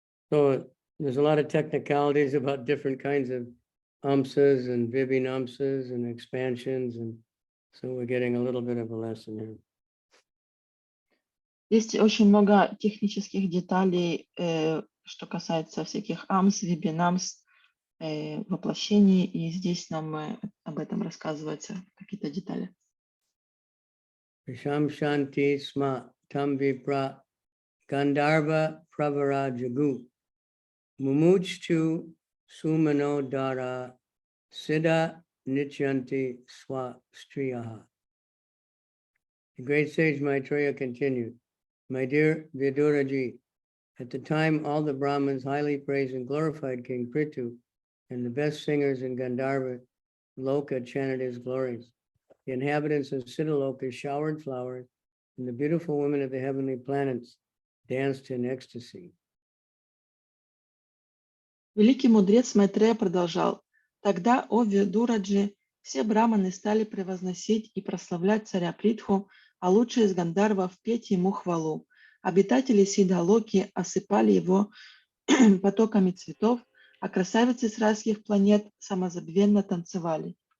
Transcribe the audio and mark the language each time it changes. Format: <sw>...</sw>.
<en>So there's a lot of technicalities about different kinds of amsas and vibhinamsas and expansions, and so we're getting a little bit of a lesson here.</en> <ru>Есть очень много технических деталей, что касается всяких амс, вибинамс, воплощений, и здесь нам об этом рассказываются какие-то детали.</ru> <sa>Visham Shanti Sma Tam Vipra Gandharva Pravara Jagu Mumuchtu Sumano Dara Siddha Nityanti Swa Striyaha.</sa> <en>The great sage Maitreya continued, "My dear Viduraji, at the time all the Brahmins highly praised and glorified King Prithu, and the best singers in Gandharva Loka chanted his glories. The inhabitants of Siddhaloka showered flowers, and the beautiful women of the heavenly planets danced in ecstasy."</en> <ru>Великий мудрец Майтрея продолжал: «Тогда, о Видураджи, все браманы стали превозносить и прославлять царя Притху, а лучшие из гандарвов петь ему хвалу. Обитатели Сидхалоки осыпали его потоками цветов, а красавицы с райских планет самозабвенно танцевали».</ru>